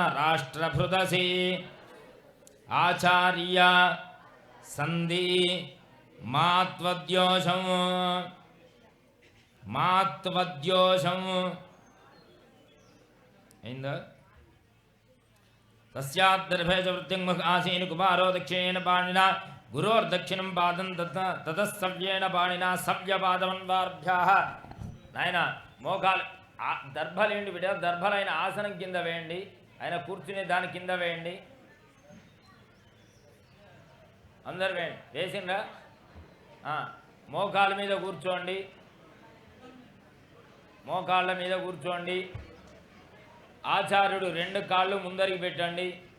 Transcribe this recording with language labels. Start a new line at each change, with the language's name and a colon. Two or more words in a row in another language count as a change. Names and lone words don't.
Sanskrit: రాష్ట్రభృదసి ఆచార్య సంధి మాత్వద్యోషం అయిందా? तस्याद्दर्भे च वृत्तिङ्मुख आसीन कुमारो दक्षिणेन पाणिना गुरोर्दक्षिणं पादं ततः सव्येन पाणिना सव्यपादमन्वाभ्याः
Telugu: నాయన మోకాలు దర్భలేండి బిడ్డ దర్భలైన ఆసనం కింద వేయండి ఆయన కూర్చునే దాని కింద వేయండి అందరు వేయండి వేసిండ్రా మోకాళ్ళ మీద కూర్చోండి మోకాళ్ళ మీద కూర్చోండి ఆచార్యుడు 2 కాళ్ళు ముందరికి పెట్టండి